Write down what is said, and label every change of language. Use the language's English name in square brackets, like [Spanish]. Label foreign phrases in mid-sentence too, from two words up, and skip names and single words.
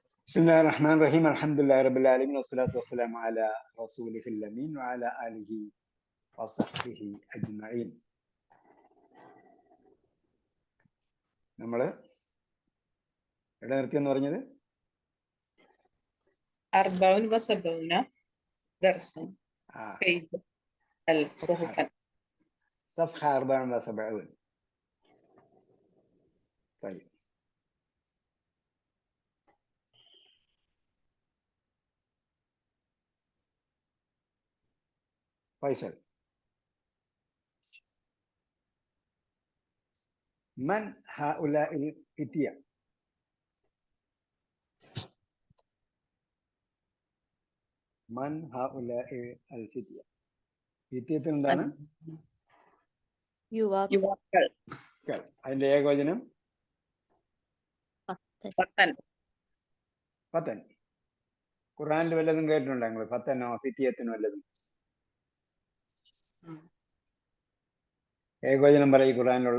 [Arabic] بسم الله الرحمن الرحيم الحمد لله رب العالمين والصلاة والسلام على رسوله الأمين وعلى آله وصحبه أجمعين. [Malayalam] നമ്മൾ എവിടെ നിർത്തിയെന്ന് പറഞ്ഞത്? [Arabic] 74 درسا في الصحف. صفحة 74. طيب فيصل، من هؤلاء الفتية؟ من هؤلاء الفتية؟ [Malayalam] فتية എന്താണ്? യുവാക്കൾ. അതിന്റെ ഏകവചനം ഫത്തൻ. ഖുർആനിൽ വല്ലതും കേട്ടിട്ടുണ്ടോ നിങ്ങൾ? ഫത്തനോ ഫിത്തിയത്തിനോ വല്ലതും? ഏകവചനം പറയും ഖുർആനിലുള്ള.